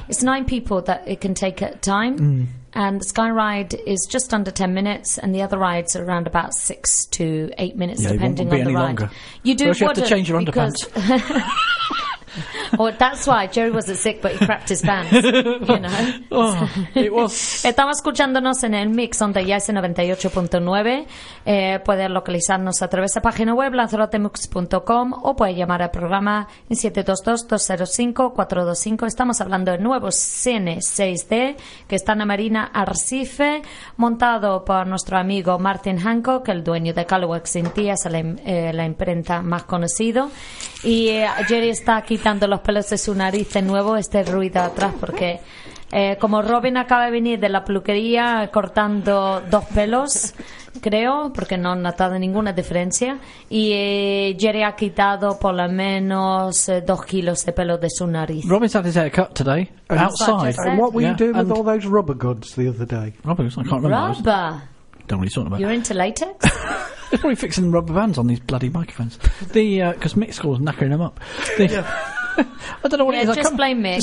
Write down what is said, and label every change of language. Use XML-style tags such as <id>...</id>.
<en>It's 9 people that it can take at a time, and the Sky Ride is just under 10 minutes, and the other rides are around about 6 to 8 minutes, depending won't be on any the longer. Ride. You do you have to change your underpants. Well, that's why Jerry wasn't sick, but he crapped his pants. It was.</en> <es>Estamos escuchándonos en el mix donde ya es 98.9. Puede localizarnos a través de la página web lanzarotemux.com o puede llamar al programa en 722-205-425. Estamos hablando del nuevo Cine 6D que está en la Marina Arrecife, montado por nuestro amigo Martin Hancock, el dueño de Colourworks in Tiers, la imprenta más conocida. Y Jerry está quitando los pelos de su nariz de nuevo, este ruido atrás, porque Como Robin acaba de venir de la peluquería cortando dos pelos, creo, porque no han notado ninguna diferencia, y Jerry ha quitado por lo menos 2 kilos de pelo de su nariz.</es> <en>Robin's had his hair cut today, and outside. And what were you doing with all those rubber goods the other day? Rubber goods? I can't remember. Rubber? Don't really talk about. You're into latex? They're probably fixing rubber bands on these bloody microphones. Because Mick School's knackering them up. I don't know what it is. Just blame Mick.</en>